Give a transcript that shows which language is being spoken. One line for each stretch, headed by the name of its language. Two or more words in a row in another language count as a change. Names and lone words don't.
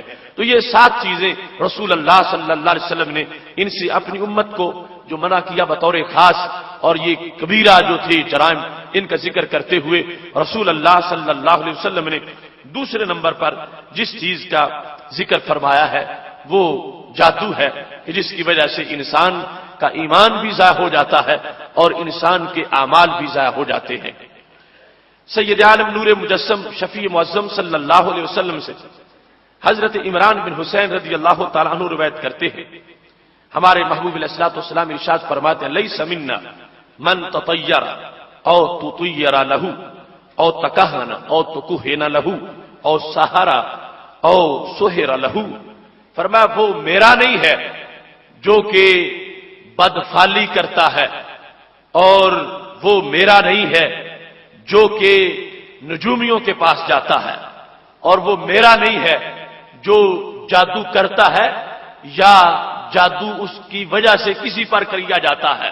Urdu: تو یہ 7 چیزیں رسول اللہ
Arabic: صلی اللہ علیہ وسلم
Urdu: نے ان سے اپنی امت کو جو منع کیا بطور خاص، اور یہ کبیرہ جو تھے جرائم ان کا ذکر کرتے ہوئے رسول اللہ
Arabic: صلی اللہ علیہ وسلم
Urdu: نے دوسرے نمبر پر جس چیز کا ذکر فرمایا ہے وہ جادو ہے کہ جس کی وجہ سے انسان کا ایمان بھی ضائع ہو جاتا ہے اور انسان کے اعمال بھی ضائع ہو جاتے ہیں۔ سید عالم نور مجسم شفیع معظم
Arabic: صلی اللہ علیہ وسلم
Urdu: سے حضرت عمران بن حسین
Arabic: رضی اللہ تعالیٰ عنہ
Urdu: روایت کرتے ہیں، ہمارے محبوب
Arabic: علیہ الصلوۃ والسلام
Urdu: ارشاد فرماتے ہیں
Arabic: لیس منا من تطیر او تطیر له، او تکہن او تکہن لہو او سہارا او سہر لہو،
Urdu: فرمایا وہ میرا نہیں ہے جو کہ بدفالی کرتا ہے، اور وہ میرا نہیں ہے جو کہ نجومیوں کے پاس جاتا ہے، اور وہ میرا نہیں ہے جو جادو کرتا ہے یا جادو اس کی وجہ سے کسی پر کیا جاتا ہے۔